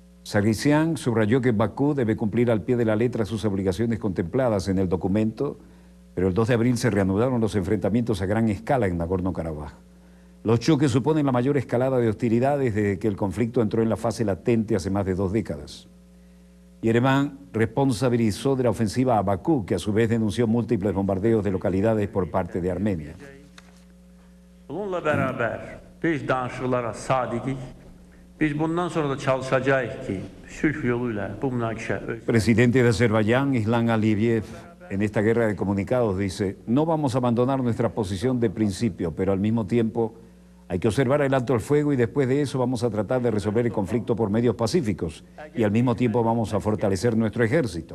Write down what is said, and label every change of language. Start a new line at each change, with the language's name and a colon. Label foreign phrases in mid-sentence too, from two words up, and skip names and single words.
Spanish: Sargsyan subrayó que Bakú debe cumplir al pie de la letra sus obligaciones contempladas en el documento, pero el 2 de abril se reanudaron los enfrentamientos a gran escala en Nagorno-Karabaj. Los choques suponen la mayor escalada de hostilidades desde que el conflicto entró en la fase latente hace más de 2 décadas. Yereván responsabilizó de la ofensiva a Bakú, que a su vez denunció múltiples bombardeos de localidades por parte de Armenia.
Azerbaijani: Bununla beraber biz danışıqlara sadiqik. Biz bundan sonra da çalışacağıq ki, sülh yoluyla bu münaqişə.
Spanish: Presidente de Azerbaiyán, Islam Aliyev, en esta guerra de comunicados dice: no vamos a abandonar nuestra posición de principio, pero al mismo tiempo hay que observar el alto el fuego y después de eso vamos a tratar de resolver el conflicto por medios pacíficos y al mismo tiempo vamos a fortalecer nuestro ejército.